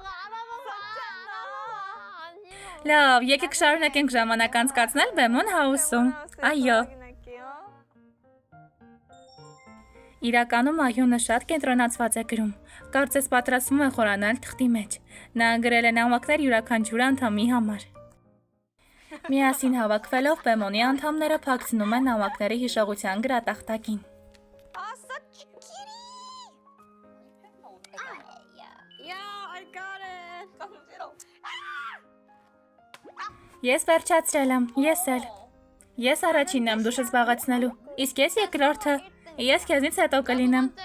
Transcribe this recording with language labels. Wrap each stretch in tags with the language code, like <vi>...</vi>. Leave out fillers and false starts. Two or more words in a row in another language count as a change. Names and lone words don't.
<hy>Լավ, եկեք շարունակենք ժամանակ անցկացնել Բեմոն House-ում։ Այո։ Իրականում Ահյոնը շատ կենտրոնացված է գրում։ Կարծես պատրաստվում է խորանալ թղթի մեջ։ Նա գրել է նամակներ յուրաքանչյուր անդամի համար։ Միասին հավաքվելով Բեմոնի անդամները փակցնում են նամակների հիշողության գրատախտակին։</hy> <ko>아싸 치키리. 야,</ko> <en>I got it.</en> <hy>깜짝이야. Ես վերջացրել եմ, ես էլ։ Ես առաջինն եմ դուշը զբաղեցնելու։ Իսկ ես երկրորդը։ Ես քեզնից հետո կլինեմ։</hy>